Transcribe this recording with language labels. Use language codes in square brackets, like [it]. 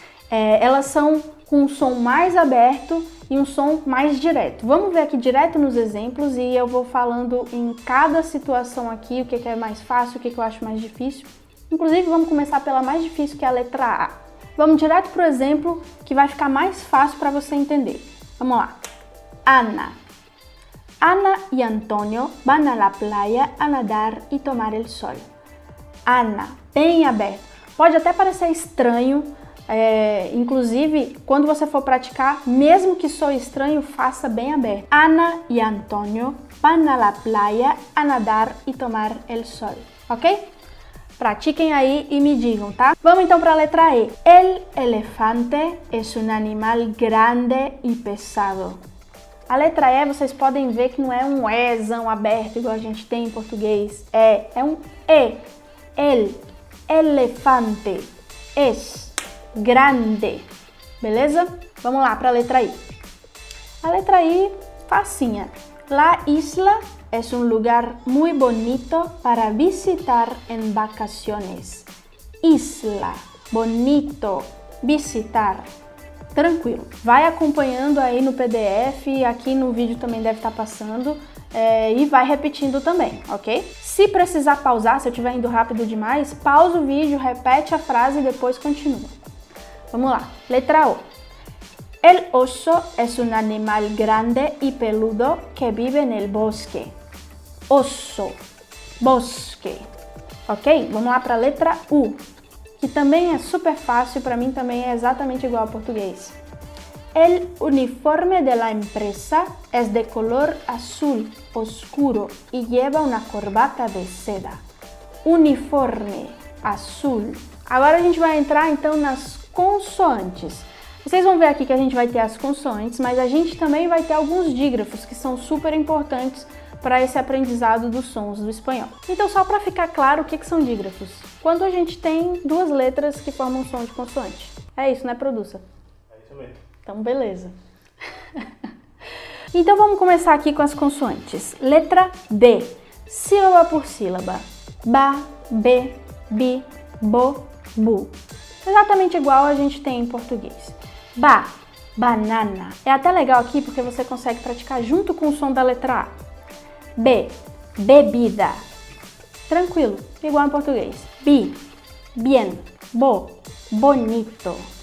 [pt] Elas são com um som mais aberto e um som mais direto. Vamos ver aqui direto nos exemplos e eu vou falando em cada situação aqui o que é mais fácil, o que eu acho mais difícil. Inclusive, vamos começar pela mais difícil, que é a letra A. Vamos direto para o exemplo que vai ficar mais fácil para você entender. Vamos lá. Ana. [es] Ana y Antonio van a la playa a nadar y tomar el sol. [pt] Ana, bem aberto. Pode até parecer estranho, inclusive quando você for praticar, mesmo que soe estranho, faça bem aberto. [es] Ana y Antonio van a la playa a nadar y tomar el sol. [pt] Ok? Pratiquem aí e me digam, tá? Vamos então para a letra E. [es] El elefante es un animal grande y pesado. [pt] A letra E, vocês podem ver que não é um Ezão aberto, igual a gente tem em português. É um E. El, elefante, es, grande. Beleza? Vamos lá para a letra I. A letra I, facinha. [es] La isla es un lugar muy bonito para visitar en vacaciones. Isla, bonito, visitar. Tranquilo. [pt] Vai acompanhando aí no PDF, aqui no vídeo também deve estar passando, e vai repetindo também, ok? Se precisar pausar, se eu estiver indo rápido demais, pausa o vídeo, repete a frase e depois continua. Vamos lá. Letra O. [es] El oso es un animal grande y peludo que vive en el bosque. Oso, bosque. Ok? [pt] Vamos lá para a letra U, que também é super fácil, para mim também é exatamente igual ao português. [es] El uniforme de la empresa es de color azul oscuro y lleva una corbata de seda. Uniforme, azul. [pt] Agora a gente vai entrar então nas consoantes. Vocês vão ver aqui que a gente vai ter as consoantes, mas a gente também vai ter alguns dígrafos que são super importantes para esse aprendizado dos sons do espanhol. Então, só para ficar claro o que são dígrafos. Quando a gente tem duas letras que formam um som de consoante. É isso, né, Produça? É isso mesmo. Então, beleza. Então, vamos começar aqui com as consoantes. Letra B, sílaba por sílaba. Ba, be, bi, bo, bu. Exatamente igual a gente tem em português. Ba, banana. É até legal aqui porque você consegue praticar junto com o som da letra A. B, bebida. Tranquilo, igual em português. Bi, bien. Bo, bonito.